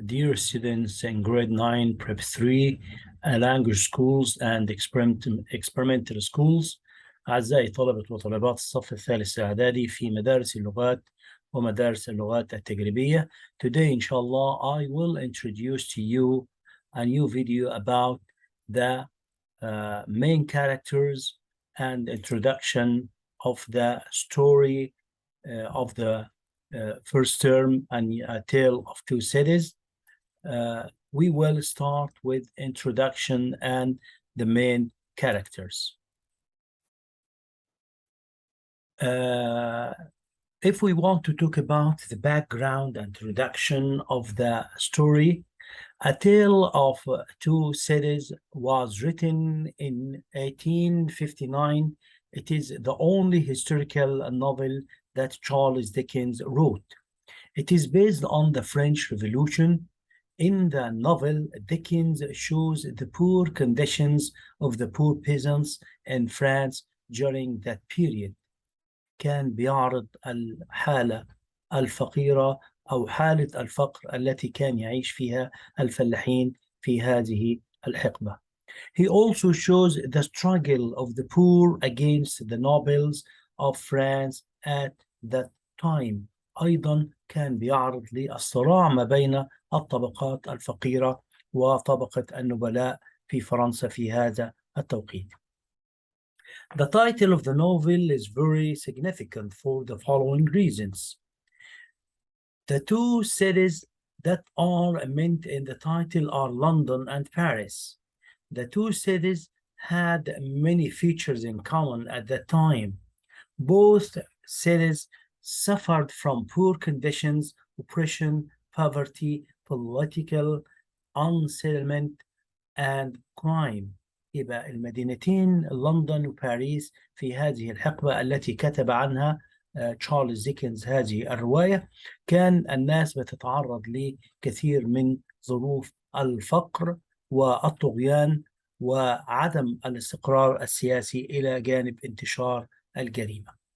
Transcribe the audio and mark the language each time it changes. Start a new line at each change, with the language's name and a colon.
English: Dear students in grade 9, prep 3, language schools and experimental schools.
Arabic: أعزائي طلبة وطالبات الصف الثالث الإعدادي في مدارس اللغات ومدارس اللغات التجريبية.
English: Today, inshallah, I will introduce to you a new video about the main characters and introduction of the story of the first term and A Tale of Two Cities. We will start with introduction and the main characters. If we want to talk about the background and introduction of the story, A Tale of Two Cities was written in 1859. It is the only historical novel that Charles Dickens wrote. It is based on the French Revolution. In the novel, Dickens shows the poor conditions of the poor peasants in France during that period.
Arabic: كان بيعرض الحالة الفقيرة أو حالة الفقر التي كان يعيش فيها الفلاحين في هذه الحقبة.
English: He also shows the struggle of the poor against the nobles of France at that time.
Arabic: أيضا كان بيعرض للصراع ما بين الطبقات الفقيرة وطبقة النبلاء في فرنسا في هذا التوقيت.
English: The title of the novel is very significant for the following reasons. The two cities that are meant in the title are London and Paris. The two cities had many features in common at that time. Both cities suffered from poor conditions, oppression, poverty, political unsettlement, and crime.
Arabic: يبقى المدينتين لندن وباريس في هذه الحقبة التي كتب عنها تشارلز ديكنز هذه الرواية، كان الناس بتتعرض لكثير من ظروف الفقر والطغيان وعدم الاستقرار السياسي إلى جانب انتشار الجريمة.